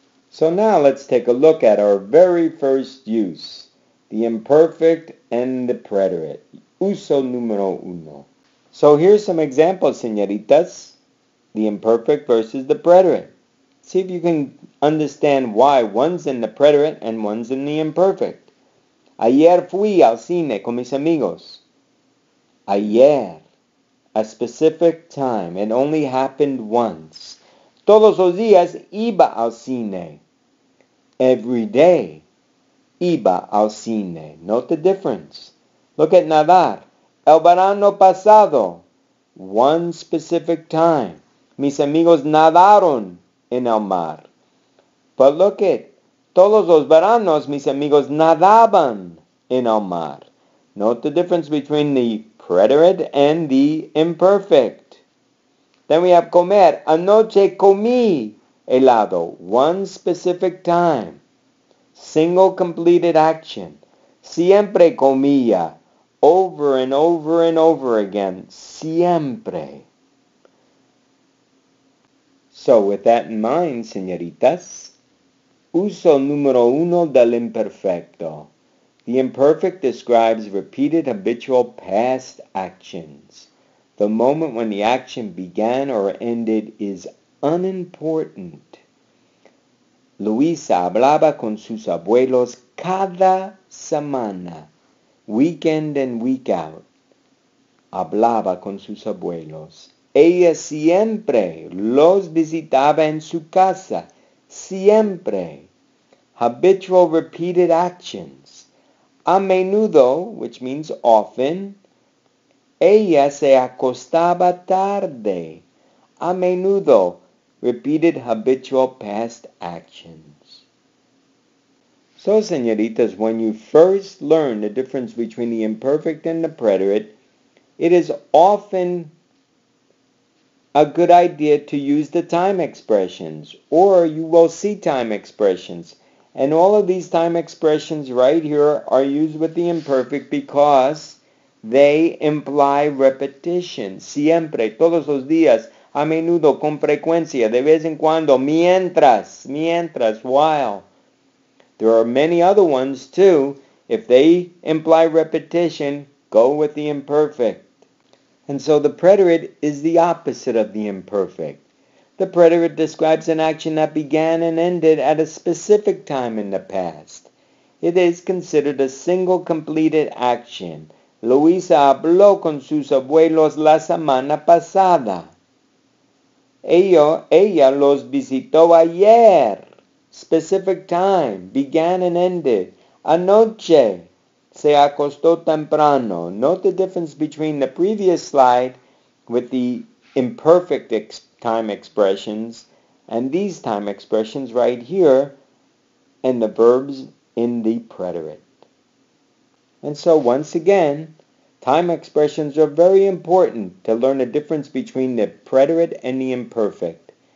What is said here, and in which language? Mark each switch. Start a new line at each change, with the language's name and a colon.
English: So now let's take a look at our very first use, the imperfect and the preterite.
Spanish: Uso número 1.
English: So here's some examples, señoritas. The imperfect versus the preterite. See if you can understand why one's in the preterite and one's in the imperfect.
Spanish: Ayer fui al cine con mis amigos. Ayer,
English: a specific time. It only happened once.
Spanish: Todos los días iba al cine.
English: Every day,
Spanish: iba al cine.
English: Note the difference. Look at nadar.
Spanish: El verano pasado.
English: One specific time.
Spanish: Mis amigos nadaron en el mar.
English: But look at,
Spanish: todos los veranos mis amigos nadaban en el mar.
English: Note the difference between the preterite and the imperfect. Then we have comer.
Spanish: Anoche comí helado.
English: One specific time. Single completed action.
Spanish: Siempre comía.
English: Over and over and over again.
Spanish: Siempre.
English: So with that in mind, señoritas,
Spanish: uso número 1 del imperfecto.
English: The imperfect describes repeated habitual past actions. The moment when the action began or ended is unimportant.
Spanish: Luisa hablaba con sus abuelos cada semana,
English: weekend and week out.
Spanish: Hablaba con sus abuelos. Ella siempre los visitaba en su casa. Siempre.
English: Habitual repeated actions.
Spanish: A menudo,
English: which means often.
Spanish: Ella se acostaba tarde. A menudo.
English: Repeated habitual past actions. So, señoritas, when you first learn the difference between the imperfect and the preterite, it is often a good idea to use the time expressions, or you will see time expressions. And all of these time expressions right here are used with the imperfect because they imply repetition.
Spanish: Siempre, todos los días, a menudo, con frecuencia, de vez en cuando, mientras, while.
English: There are many other ones too. If they imply repetition, go with the imperfect. And so the preterite is the opposite of the imperfect. The preterite describes an action that began and ended at a specific time in the past. It is considered a single completed action.
Spanish: Luisa habló con sus abuelos la semana pasada. Ella los visitó ayer.
English: Specific time, began and ended.
Spanish: Anoche se acostó temprano.
English: Note the difference between the previous slide with the imperfect time expressions and these time expressions right here and the verbs in the preterite. And so once again, time expressions are very important to learn the difference between the preterite and the imperfect.